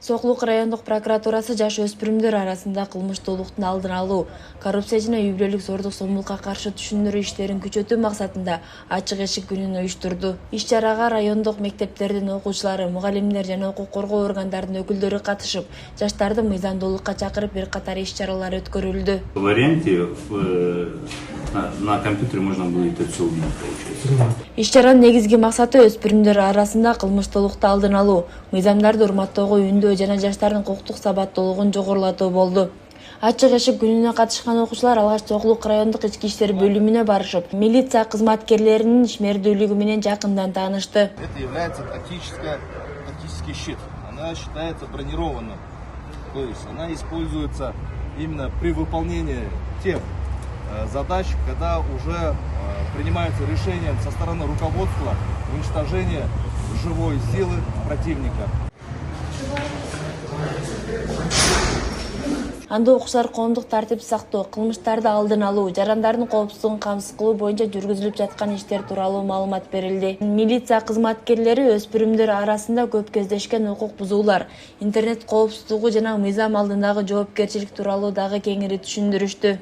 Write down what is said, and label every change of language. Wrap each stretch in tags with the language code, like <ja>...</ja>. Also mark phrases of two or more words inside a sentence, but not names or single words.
<ky>Соқлук райондук прокуратурасы жаш өспүрүмдөр арасында кылмыштуулуктун алдын алуу, коррупция жана үй бүлөлүк зордук зомбулукка каршы түшүндүрүү иштерин күчөтүү максатында ачык эшик күнүн уюштурду. Иш-чарага райондук мектептердин окуучулары, мугалимдер жана укук коргоо органдарынын өкүлдөрү катышып, жаштарды мыйзамдуулукка чакырып бир катар иш-чаралар өткөрүлдү.</ky> <ru>В варианте на компьютере можно было это все увидеть, получается.</ru> <ky>Иш-чаранын негизги максаты өспүрүмдөр арасында кылмыштуулукту алдын алуу, мыйзамдарды урматтоого үндөө жана жаштардын укуктук сабаттуулугун жогорулатуу болду. Ачык эшик күнүнө катышкан окуучулар алгач Соқлук райондук ички иштер бөлүмүнө барышып, милиция кызматкерлеринин ишмердүүлүгү менен жакындан таанышты.</ky> <ru>Это является тактический щит. Она считается бронированным. То есть она используется именно при выполнении тех задач, когда уже принимаются решения со стороны руководства уничтожения живой силы противника.</ru> <ky>Анда окуучулар коомдук тартип сактоо, кылмыштарды алдын алуу, жарандардын коопсуздугун камсыз кылуу боюнча жүргүзүлүп жаткан иштер тууралуу маалымат берилди. Милиция кызматкерлери өспүрүмдөр арасында көп кездешкен укук бузуулар, интернет коопсуздугу жана мыйзам алдындагы жоопкерчилик тууралуу дагы кеңири түшүндүрүштү.</ky>